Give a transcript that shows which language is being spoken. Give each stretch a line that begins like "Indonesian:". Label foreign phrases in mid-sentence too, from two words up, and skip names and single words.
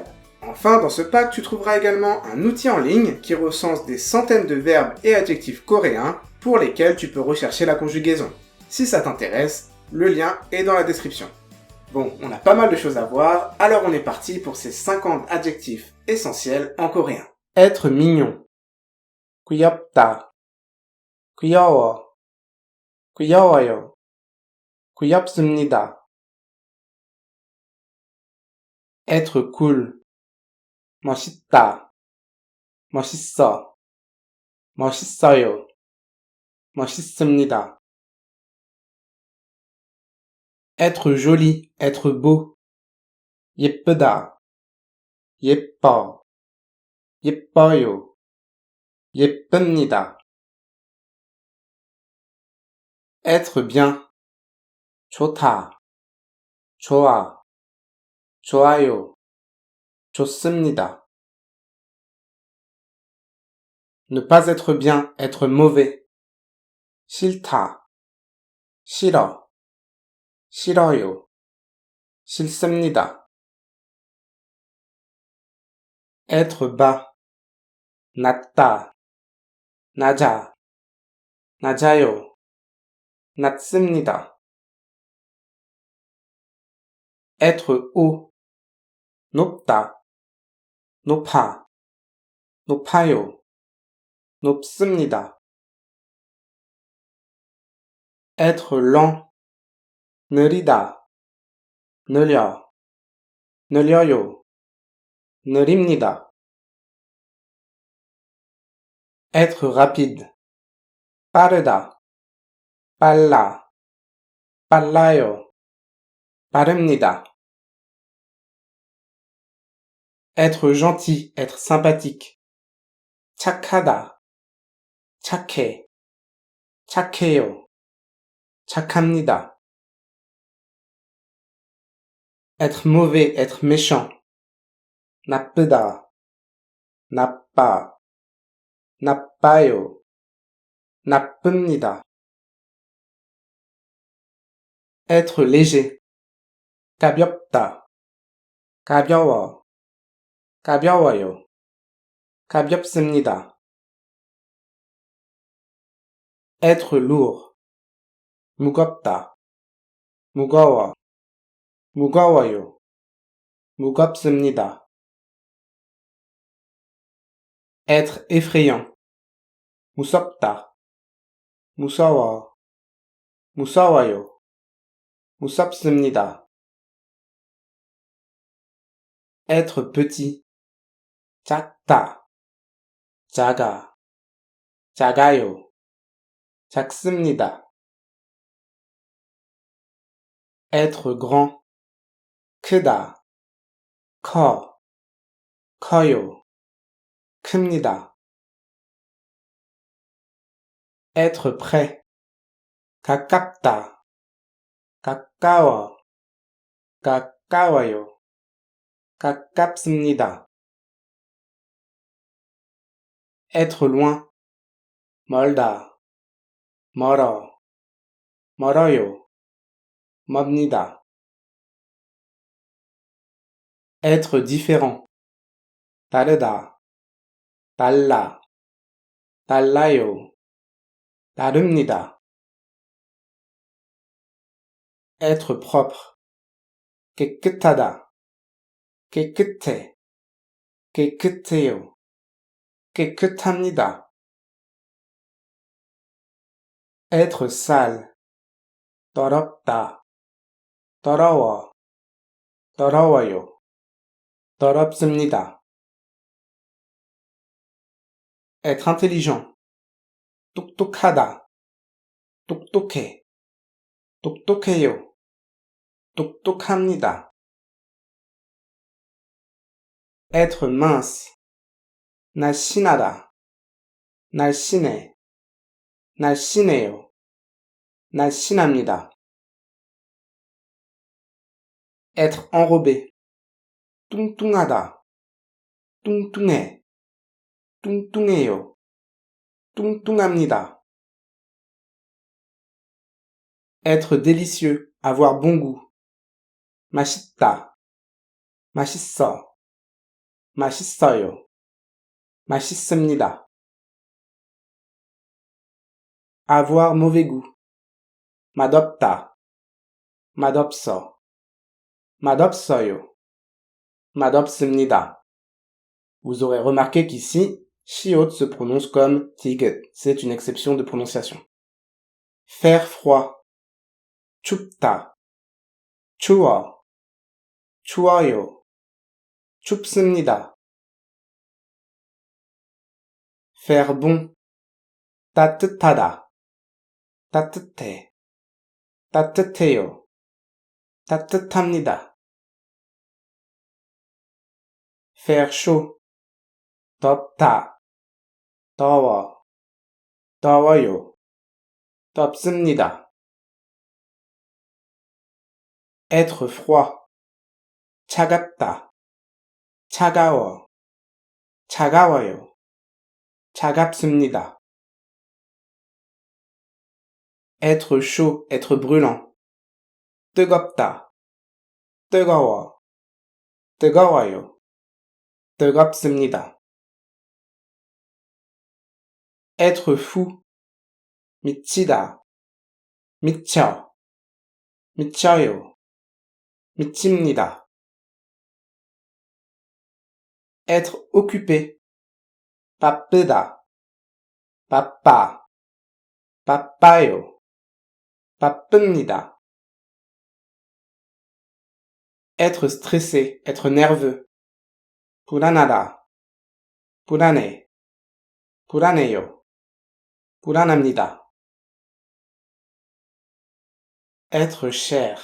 French: Enfin, dans ce pack, tu trouveras également un outil en ligne qui recense des centaines de verbes et adjectifs coréens pour lesquels tu peux rechercher la conjugaison. Si ça t'intéresse, le lien est dans la description. Bon, on a pas mal de choses à voir, alors on est parti pour ces 50 adjectifs essentiels en coréen. Être mignon.
Korean: 귀엽다. 귀여워. 귀여워요. 귀엽습니다.
French: Être cool.
Korean: 멋있다. 멋있어. 멋있어요. 멋있습니다.
French: Être joli, être beau.
Korean: 예쁘다. 예뻐. 예뻐요. 예쁩니다.
French: Être bien.
Korean: 좋다. 좋아. 좋아요. 좋습니다.
French: Ne pas être bien, être mauvais.
Korean: 싫다. 싫어. 싫어요. 싫습니다.
French: Être bas.
Korean: 낮다. 낮아. 낮아요. 낮습니다.
French: Être haut.
Korean: 높다. 높아. 높아요. 높습니다.
French: Être lent.
Korean: 느리다. 느려. 느려요. 느립니다.
French: Être rapide.
Korean: 빠르다. 빨라. 빨라요. 빠릅니다.
French: Être gentil, être sympathique.
Korean: 착하다. 착해. 착해요. 착합니다.
French: Être mauvais, être méchant.
Korean: 나쁘다. 나빠. 나빠요. 나쁩니다.
French: Être léger.
Korean: 가볍다. 가벼워. 가벼워요. 가볍습니다.
French: Être lourd.
Korean: 무겁다. 무거워. 무거워요. 무겁습니다.
French: Être effrayant.
Korean: 무섭다. 무서워. 무서워요. 무섭습니다.
French: Être petit.
Korean: 작다. 작아, 작아요, 작습니다.
French: être grand,
Korean: 크다, 커, 커요, 큽니다.
French: être près,
Korean: 가깝다, 가까워, 가까워요, 가깝습니다.
French: être loin,
Korean: 멀다, 멀어, 멀어요, 멉니다.
French: être différent,
Korean: 다르다, 달라, 달라요, 다릅니다.
French: être propre,
Korean: 깨끗하다, 깨끗해, 깨끗해요, 깨끗합니다.
French: être sale,
Korean: 더럽다, 더러워, 더러워요, 더럽습니다.
French: être intelligent,
Korean: 똑똑하다, 똑똑해, 똑똑해요, 똑똑합니다.
French: être mince,
Korean: 날씬하다, 날씬해, 날씬해요, 날씬합니다.
French: être enrobé,
Korean: 뚱뚱하다, 뚱뚱해, 뚱뚱해요, 뚱뚱합니다.
French: être délicieux, avoir bon goût.
Korean: 맛있다, 맛있어, 맛있어요, 맛있습니다.
French: avoir mauvais goût.
Korean: 맛없다, 맛없어, 맛없어요, 맛없습니다.
French: Vous aurez remarqué qu'ici, chiotte se prononce comme tiget. C'est une exception de prononciation. faire froid.
Korean: 춥다, 추워, 추워요, 춥습니다.
French: faire bon.
Korean: 따뜻하다, 따뜻해, 따뜻해요, 따뜻합니다.
French: faire chaud.
Korean: 덥다, 더워, 더워요, 덥습니다.
French: être froid.
Korean: 차갑다, 차가워, 차가워요, 차갑습니다.
French: être chaud, être brûlant.
Korean: 뜨겁다, 뜨거워, 뜨거워요, 뜨겁습니다.
French: être fou.
Korean: 미치다, 미쳐, 미쳐요, 미칩니다.
French: être occupé.
Korean: 바쁘다, 바빠, 바빠요, 바쁩니다.
French: être stressé, être nerveux.
Korean: 불안하다, 불안해, 불안해요, 불안합니다.
French: être cher.